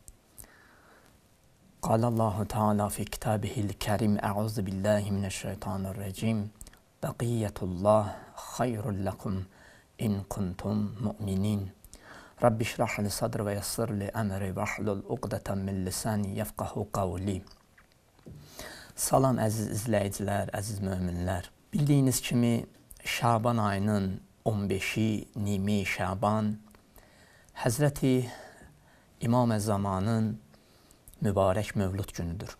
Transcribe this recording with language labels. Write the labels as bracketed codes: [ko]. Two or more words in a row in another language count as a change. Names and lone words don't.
[ar] قال الله تعالى في كتابه الكريم أعوذ بالله من الشيطان الرجيم بقية الله خير لكم إن كنتم مؤمنين رب اشرح لي صدري ويسر لي أمري واحلل عقدة من لساني يفقهوا قولي. [az] Salam əziz izləyicilər, əziz möminlər. Bildiyiniz kimi Şaban ayının 15-i Nimi Şaban Həzrəti İmam Zamanın mübarək mövlud günüdür.